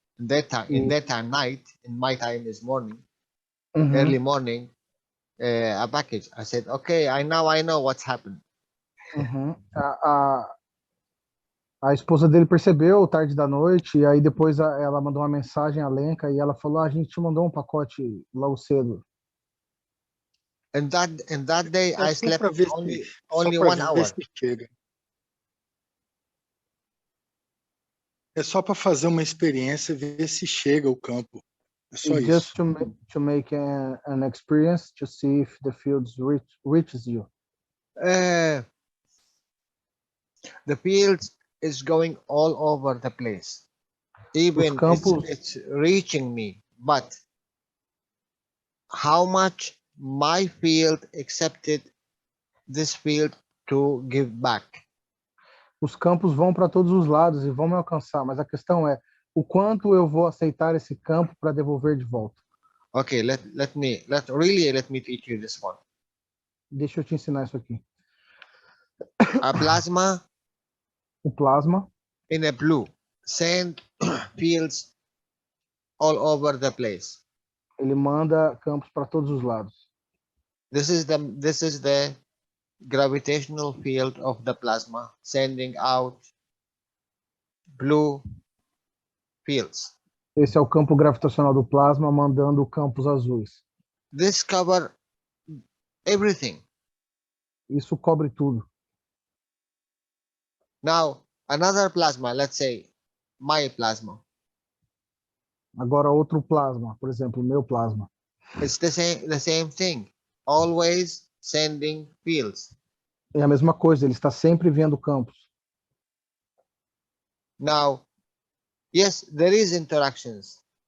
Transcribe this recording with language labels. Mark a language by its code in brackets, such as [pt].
[en] In that time night, in my time is morning, early morning, a package. I said, okay, I know what's happened. [pt] A esposa dele percebeu tarde da noite, e aí depois ela mandou uma mensagem à Lenka e ela falou: a gente te mandou um pacote logo cedo. [en] And that day I slept only 1 hour. [pt] É só para fazer uma experiência, ver se chega o campo. É só isso. [en] Just to make an experience to see if the fields reaches you. The fields is going all over the place. Even it's reaching me, but how much my field accepted this field to give back? [pt] Os campos vão para todos os lados e vão me alcançar, mas a questão é o quanto eu vou aceitar esse campo para devolver de volta. [en] Okay, let me teach you this one. [pt] Deixa eu te ensinar isso aqui. [en] A plasma. [pt] O plasma. [en] In a blue, send fields all over the place. [pt] Ele manda campos para todos os lados. [en] This is the gravitational field of the plasma, sending out blue fields. [pt] Esse é o campo gravitacional do plasma mandando campos azuis. [en] This cover everything. [pt] Isso cobre tudo. [en] Now, another plasma, let's say my plasma. [pt] Agora outro plasma, por exemplo, o meu plasma. [en] It's the same thing. Always sending fields. [pt] É a mesma coisa, ele está sempre vendo campos. [en] Now, yes, there is interactions.